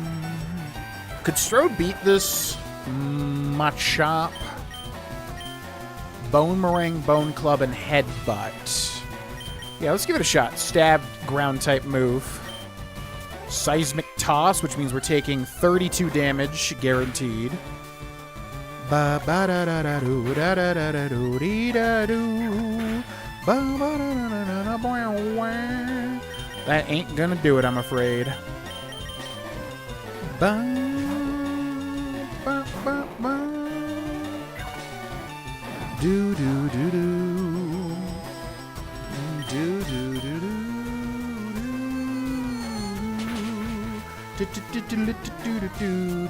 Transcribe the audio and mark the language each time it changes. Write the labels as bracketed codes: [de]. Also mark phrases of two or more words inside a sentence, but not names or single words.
[en] Could Strode beat this Machop? Bone Meringue, Bone Club, and Headbutt. Yeah, let's give it a shot. Stab, ground type move. Seismic Toss, which means we're taking 32 damage, guaranteed. Ba ba da da da do da da da da do dee da do. Ba ba da da da da da boing. That ain't gonna do it, I'm afraid. Ba ba ba ba. Do do do do. Do do do do. Do do do do do do do do.